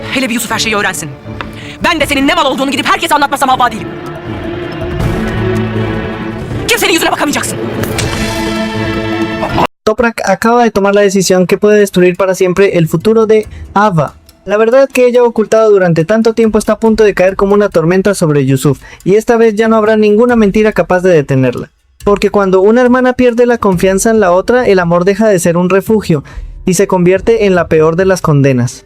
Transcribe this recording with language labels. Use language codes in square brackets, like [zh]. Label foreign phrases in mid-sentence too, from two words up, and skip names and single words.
[tr] Hele bir Yusuf her şeyi öğrensin. Ben de senin ne mal olduğunu gidip herkese anlatmasam hava değilim. Kimsenin yüzüne bakamayacaksın. [es] Toprak acaba de tomar la decisión que puede destruir para siempre el futuro de Ava. La verdad que ella ocultado durante tanto tiempo está a punto de caer como una tormenta sobre Yusuf, y esta vez ya no habrá ninguna mentira capaz de detenerla. Porque cuando una hermana pierde la confianza en la otra, el amor deja de ser un refugio y se convierte en la peor de las condenas.